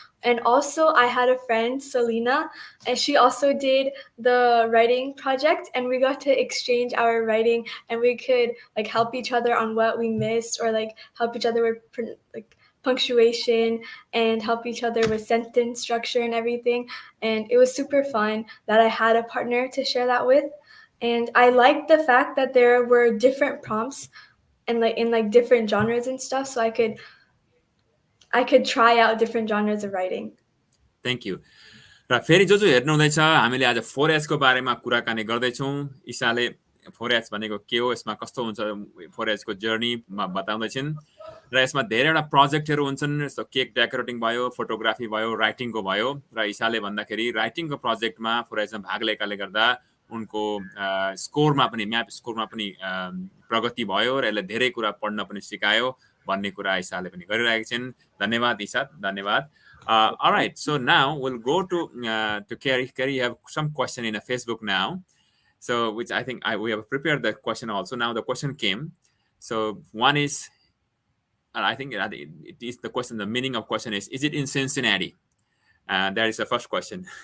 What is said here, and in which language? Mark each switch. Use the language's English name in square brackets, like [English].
[English] And also, I had a friend, Selena, and she also did the writing project, and we got to exchange our writing, and we could like help each other on what we missed, or like help each other with like punctuation and help each other with sentence structure and everything. And it was super fun that I had a partner to share that with. And I liked the fact that there were different prompts and like in like different genres and stuff, so I could try out different genres of writing. Thank you. [Nepali] र फेरि जो हेर्नुहुँदैछ, हामीले आज 4H को बारेमा कुराकानी गर्दैछौँ। ईशाले 4H भनेको के हो, यसमा कस्तो हुन्छ 4H को जर्नीमा बताउँदैछिन्। र यसमा धेरैवटा प्रोजेक्टहरू हुन्छन्, जस्तो केक डेकोरेटिङ भयो, फोटोग्राफी भयो, राइटिङको भयो। र ईशाले भन्दाखेरि राइटिङको प्रोजेक्टमा 4H मा भाग लिएकाले गर्दा उनको स्कोरमा पनि, म्याप स्कोरमा पनि प्रगति भयो र यसले धेरै कुरा पढ्न पनि सिकायो भन्ने कुरा ईशाले पनि गरिरहेकी छिन्। धन्यवाद ईशा, धन्यवाद। [English] All right, so now we'll go to Carrie. Carrie, you have some question in a Facebook now, so which I think we have prepared the question also. Now the question came. So one is, I think it is the question. The meaning of question is it in Cincinnati? That is the first question.